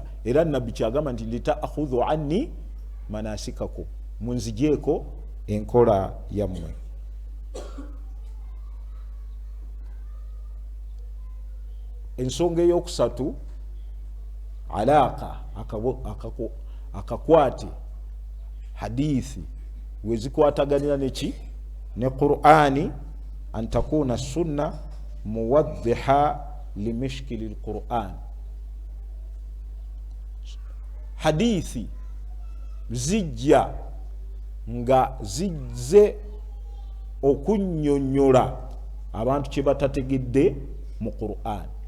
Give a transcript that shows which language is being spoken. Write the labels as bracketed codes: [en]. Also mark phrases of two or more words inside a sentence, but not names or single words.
[lg] Era Nabbi kyagamba nti [ar] لتأخذوا عني مناسككم, [lg] munzijeeko enkola yammwe. Ensonga eyokusatu, alaaka, akakwate hadithi wezikwataganira neki? [ar] Ne Qur'ani. أن تكون سنة موضحة لمشكل القرآن. [lg] Hadithi zijja nga zizze okunnyonnyola abantu kye batategedde mu Qur'an.